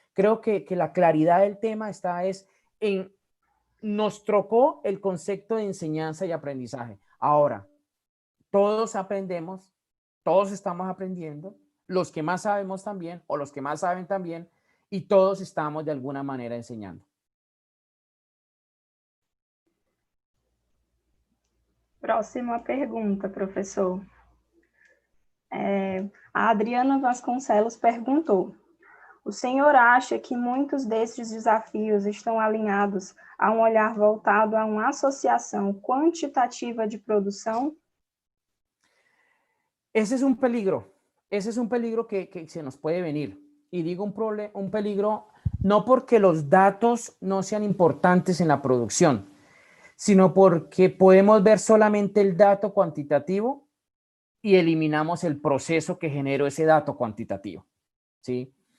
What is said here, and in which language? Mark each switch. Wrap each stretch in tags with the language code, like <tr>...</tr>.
<es>Creo que la claridad del tema está es en, nos trocó el concepto de enseñanza y aprendizaje. Ahora, todos aprendemos, todos estamos aprendiendo, los que más sabemos también, o los que más saben también, y todos estamos de alguna manera enseñando.</es> <pt>Próxima pergunta, professor. A Adriana Vasconcelos perguntou: o senhor acha que muitos desses desafios estão alinhados a um olhar voltado a uma associação quantitativa de produção?</pt> <es>Ese es un peligro que se nos puede venir. Y digo un peligro no porque los datos no sean importantes en la producción, sino porque podemos ver solamente el dato cuantitativo y eliminamos el proceso que generó ese dato cuantitativo. ¿Sí?</es>